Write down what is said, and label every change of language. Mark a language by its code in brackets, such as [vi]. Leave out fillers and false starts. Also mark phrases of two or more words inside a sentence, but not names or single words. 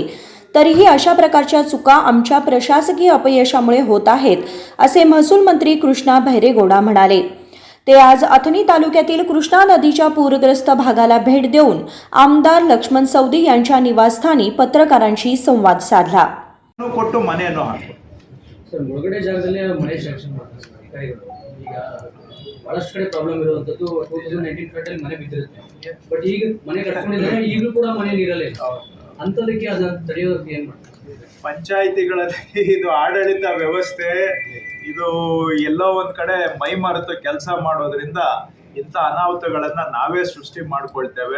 [mr] तरीही अशा प्रकारच्या चुका आमच्या प्रशासकीय अपयशामुळे होत आहेत, असे महसूल मंत्री कृष्णा भैरेगौडा म्हणाले। ते आज अथणी तालुक्यातील कृष्णा नदीच्या पूरग्रस्त भागाला भेट देऊन आमदार लक्ष्मण सवदी यांच्या निवासस्थानी पत्रकारांशी संवाद साधला। [kn] ಸರ್ ಮುಳುಗಡೆ ಜಾಗದಲ್ಲಿ ಮನೆ ಶಾಂಕ್ಷನ್ ಮಾಡ್ತಾರೆ ಸರ್ ಅಧಿಕಾರಿಗಳು। ಈಗ ಬಹಳಷ್ಟು ಕಡೆ ಪ್ರಾಬ್ಲಮ್ ಇರುವಂಥದ್ದು 2019 ಫ್ಲಡ್ ಮನೆ ಬಿದ್ದಿರುತ್ತೆ, ಬಟ್ ಈಗ ಮನೆ ಕಟ್ಕೊಂಡಿದ್ದಾರೆ, ಈಗಲೂ ಕೂಡ ಮನೆ ನೀರಲ್ಲೇ ಅಂಥದಕ್ಕೆ ಅದನ್ನ ತಡೆಯೋದಕ್ಕೆ ಏನು ಮಾಡ್ತಾರೆ? ಪಂಚಾಯಿತಿಗಳಲ್ಲಿ ಇದು ಆಡಳಿತ ವ್ಯವಸ್ಥೆ ಇದು ಎಲ್ಲೋ ಒಂದು ಕಡೆ ಮೈ ಮರೆತು ಕೆಲಸ ಮಾಡೋದ್ರಿಂದ ಇಂಥ ಅನಾಹುತಗಳನ್ನು ನಾವೇ ಸೃಷ್ಟಿ ಮಾಡ್ಕೊಳ್ತೇವೆ।